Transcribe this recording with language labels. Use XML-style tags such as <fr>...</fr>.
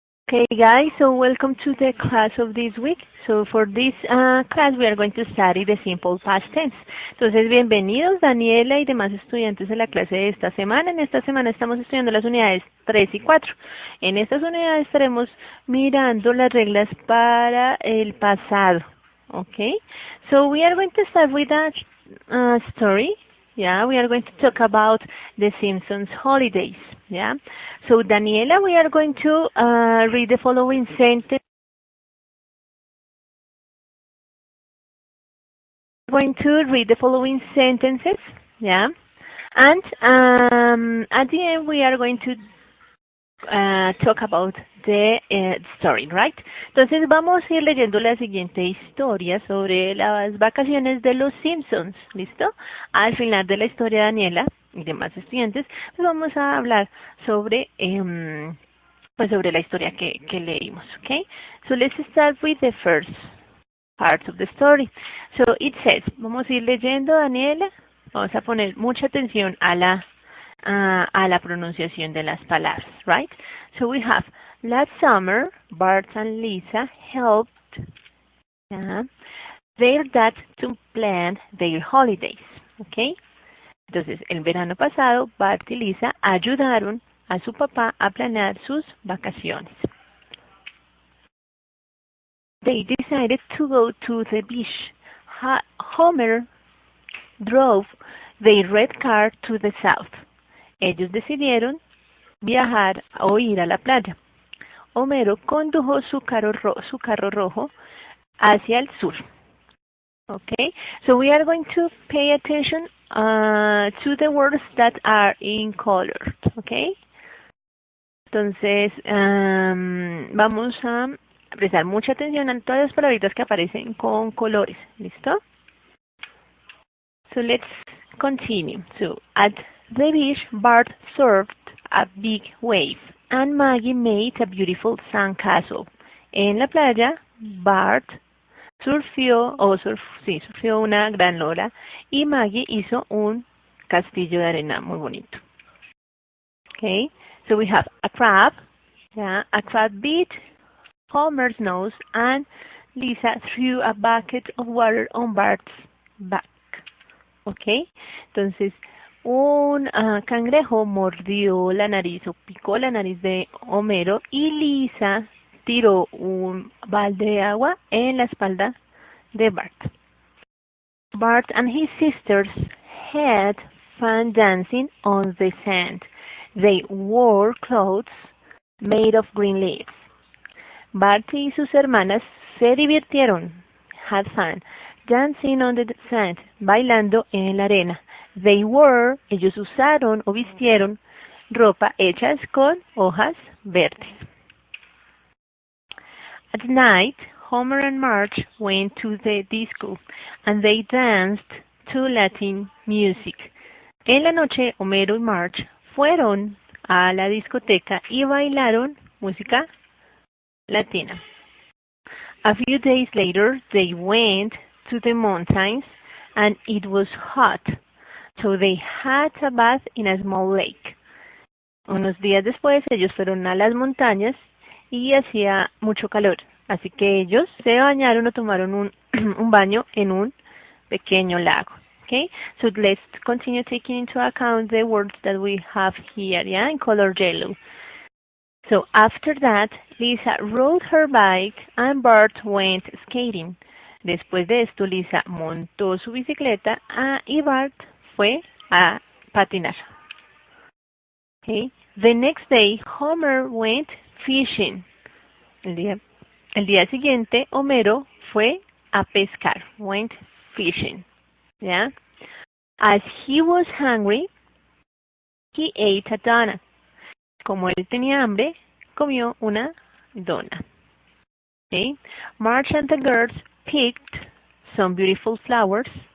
<en>Okay guys, so welcome to the class of this week. So for this class we are going to study the simple past tense.</en> <es>Entonces bienvenidos Daniela y demás estudiantes a la clase de esta semana. En esta semana estamos estudiando las unidades 3 y 4. En estas unidades estaremos mirando las reglas para el pasado.</es> <en>Okay, so we are going to start with a story. Yeah, we are going to talk about the Simpsons holidays. Yeah, so Daniela, we are going to read the following sentence. We're going to read the following sentences. Yeah, and at the end we are going to talk about the story, right?</en> <es>Entonces vamos a ir leyendo la siguiente historia sobre las vacaciones de los Simpsons, ¿listo? Al final de la historia, Daniela y demás estudiantes, pues vamos a hablar sobre pues sobre la historia que leímos, ¿ok?</es> <en>So let's start with the first part of the story. So it says,</en> <es>vamos a ir leyendo, Daniela, vamos a poner mucha atención a la pronunciación de las palabras,</es> <en>right? So we have, last summer, Bart and Lisa helped their dad to plan their holidays, okay?</en> <es>Entonces, el verano pasado, Bart y Lisa ayudaron a su papá a planear sus vacaciones.</es> <en>They decided to go to the beach. Homer drove their red car to the south.</en> <es>Ellos decidieron viajar o ir a la playa. Homero condujo su carro rojo hacia el sur.</es> <en>Okay, so we are going to pay attention to the words that are in color.</en> <es>Okay, entonces vamos a prestar mucha atención a todas las palabritas que aparecen con colores. ¿Listo?</es> <en>So let's continue. So at the beach, Bart surfed a big wave and Maggie made a beautiful sandcastle.</en> <es>En la playa, Bart surfió una gran ola y Maggie hizo un castillo de arena muy bonito.</es> <en>Okay, so we have a crab. Yeah, a crab bit Homer's nose and Lisa threw a bucket of water on Bart's back.</en> <es>Okay, entonces un cangrejo mordió la nariz o picó la nariz de Homero y Lisa tiró un balde de agua en la espalda de Bart.</es> <en>Bart and his sisters had fun dancing on the sand. They wore clothes made of green leaves.</en> <es>Bart y sus hermanas se divirtieron,</es> <en>had fun, dancing on the sand,</en> <es>bailando en la arena.</es> <en>They wore,</en> <es>ellos usaron o vistieron ropa hechas con hojas verdes.</es> <en>At night, Homer and Marge went to the disco and they danced to Latin music.</en> <es>En la noche, Homero y Marge fueron a la discoteca y bailaron música latina.</es> <en>A few days later, they went to the mountains and it was hot, so they had a bath in a small lake.</en> <es>Unos días después, ellos fueron a las montañas y hacía mucho calor, así que ellos se bañaron o tomaron un baño en un pequeño lago.</es> <en>Okay, so let's continue taking into account the words that we have here, yeah, in color yellow. So after that, Lisa rode her bike and Bart went skating.</en> <es>Después de esto, Lisa montó su bicicleta y Bart fue a patinar.</es> <en>Okay. The next day, Homer went fishing.</en> <es>El día siguiente, Homero fue a pescar.</es> <en>Went fishing. Yeah. As he was hungry, he ate a donut.</en> <es>Como él tenía hambre, comió una dona.</es> <en>Okay. Marge and the girls picked some beautiful flowers.</en>